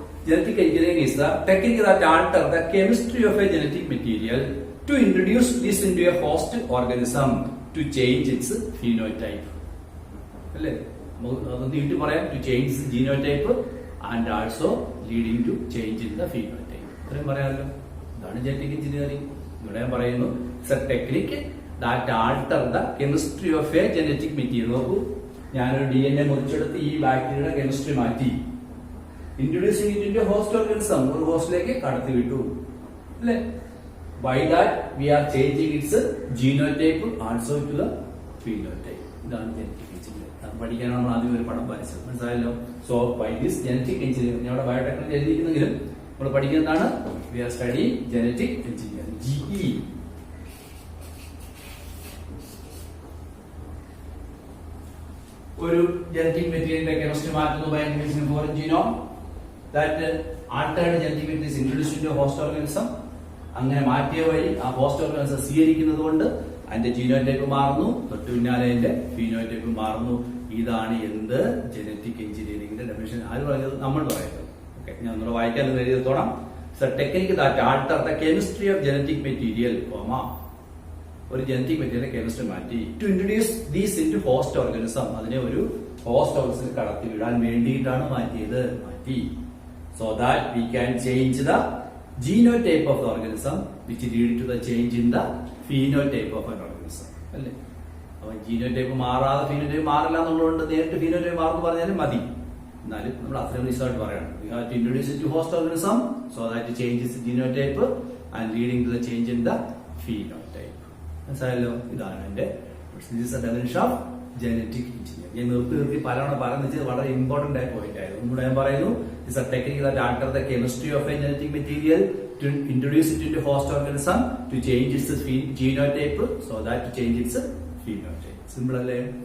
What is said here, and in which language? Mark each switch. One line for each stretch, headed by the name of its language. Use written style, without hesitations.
English: Genetic engineering is the technique that alters the chemistry of a genetic material to introduce this into a host organism to change its phenotype. അല്ലേ?
Malayalam: അതൊന്ന് വീട്ടിൽ പറയാം.
English: To change its genotype and also leading to change in the phenotype.
Malayalam: ഇത്രയും പറയാമല്ലോ. ഇതാണ് genetic engineering. ഇവിടെ ഞാൻ പറയുന്നു
English: It's a technique that alter the chemistry of a genetic material.
Malayalam: നോക്കൂ, ഞാനൊരു DNA മുറിച്ചെടുത്ത് ഈ ബാക്ടീരിയയുടെ കെമിസ്ട്രി മാറ്റി
English: introducing it into a host organism,
Malayalam: ഒരു ഹോസ്റ്റിലേക്ക് കടത്തി വിട്ടു അല്ലെ?
English: By that we are changing its genotype also to the phenotype.
Malayalam: ഇതാണ് ജനറ്റിക് എഞ്ചിനീയറിംഗ്. പഠിക്കാനാണ് നമ്മൾ ആദ്യം ഒരു പടം വരച്ചത്, മനസ്സിലായല്ലോ.
English: so by this genetic engineering,
Malayalam: നമ്മുടെ ബയോടെക്നോളജി എഴുതിയിരിക്കുന്നെങ്കിലും നമ്മൾ പഠിക്കുന്നതാണ്
English: we are studying genetic engineering, GE.
Malayalam: ഒരു ജനറ്റിക് മെറ്റീരിയലിന്റെ കെമിസ്ട്രി മാറ്റുന്നു
English: by introducing foreign genome. That altered genetic material is introduced into a host organism.
Malayalam: അങ്ങനെ മാറ്റിയ വഴി ആ ഹോസ്റ്റ് ഓർഗാനിസം സ്വീകരിക്കുന്നത് കൊണ്ട് അതിന്റെ ജീനോടൈപ്പ് മാറുന്നു. തൊട്ടു പിന്നാലെ അതിന്റെ ഫീനോടൈപ്പ് മാറുന്നു. ഇതാണ് എന്ത്? ജനറ്റിക് എഞ്ചിനീയറിംഗിന്റെ ഡെഫിനിഷൻ. ആര് പറയുന്നത്? നമ്മൾ പറയുന്നത്. ഓക്കെ, ഞാൻ ഒന്നുകൂടെ വായിക്കാൻ എഴുതിത്തോടാം.
English: technique that alter the chemistry of genetic material,
Malayalam: ഒരു ജനറ്റിക് മെറ്റീരിയൽ കെമിസ്ട്രി മാറ്റി
English: to introduce these into host organism,
Malayalam: അതിനെ ഒരു ഹോസ്റ്റ് ഓർഗാനിസം കടത്തി വിടാൻ വേണ്ടിയിട്ടാണ് മാറ്റി.
English: So that we can change the genotype of the organism which lead to the change in the phenotype of an organism.
Malayalam: അല്ലേ? അപ്പൊ genotype മാറാതെ phenotype മാറില്ല എന്നുള്ളതുകൊണ്ട് നേരിട്ട് ഫീനോടൈപ്പ് മാറുന്നു പറഞ്ഞാലും മതി. എന്നാലും നമ്മൾ അത്രയും റിസൾട്ട് പറയണം.
English: We have to introduce it to host organism so that it changes the genotype and leading to the change in the phenotype.
Malayalam: മനസ്സിലായല്ലോ? ഇതാണ് എന്റെ ഡെഫിനിഷൻ ഓഫ് ജനറ്റിക് എഞ്ചിനീയറിംഗ്. ഞാൻ നിർത്തി പലവണ പറയുന്നത് വളരെ ഇമ്പോർട്ടന്റ് ആയ പോയിന്റ് ആയിരുന്നു. ഒന്നുകൂടെ ഞാൻ പറയുന്നു,
English: It's a technique that alter the chemistry of a genetic material to introduce it into host organism to change its genotype so that to change its phenotype. Simple അല്ലേ?